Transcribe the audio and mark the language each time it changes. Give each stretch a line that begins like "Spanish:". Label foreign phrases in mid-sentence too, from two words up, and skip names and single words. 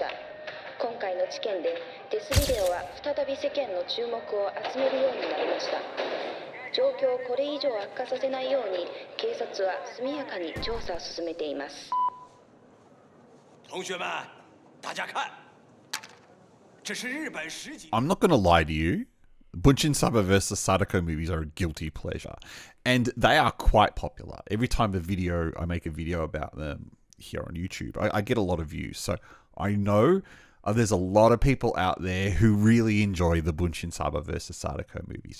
Japanese: 今回の事件でデスビデオは再び世間の注目を集めるようになりました。状況をこれ以上悪化させないように警察は速やかに調査を進めています。
Chinese: 同学们，大家看，这是日本十几。
English: I'm not going to lie to you. Bunshin Saba versus Sadako movies are a guilty pleasure. And they are quite popular. Every time I make a video about them here on YouTube, I get a lot of views. So I know there's a lot of people out there who really enjoy the Bunshin Saba versus Sadako movies.